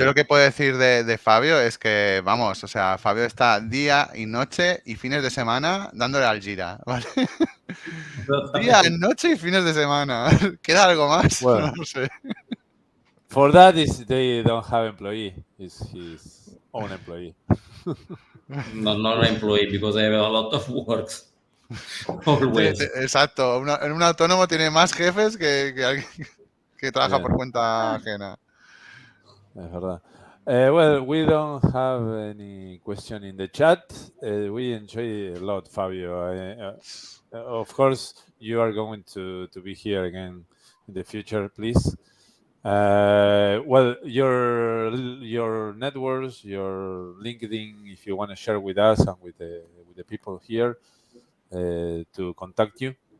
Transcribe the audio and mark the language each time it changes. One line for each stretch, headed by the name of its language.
Spanish: yo lo que puedo decir de Fabio es que, vamos, o sea, Fabio está día y noche y fines de semana dándole al Jira, ¿vale? Día, noche y fines de semana. ¿Queda algo más?
English: Well,
Spanish: no sé.
English: For that, they don't have employee. It's his own employee. Not an employee, because I have a lot of works. Always.
Spanish: Exacto. Un autónomo tiene más jefes que alguien. que trabaja
English: Yeah.
Spanish: por cuenta ajena. Es verdad.
English: Well, we don't have any question in the chat. We enjoy a lot, Fabio. Of course, you are going to be here again in the future, please. Well, your networks, your LinkedIn, if you want to share with us and with the people here to contact you.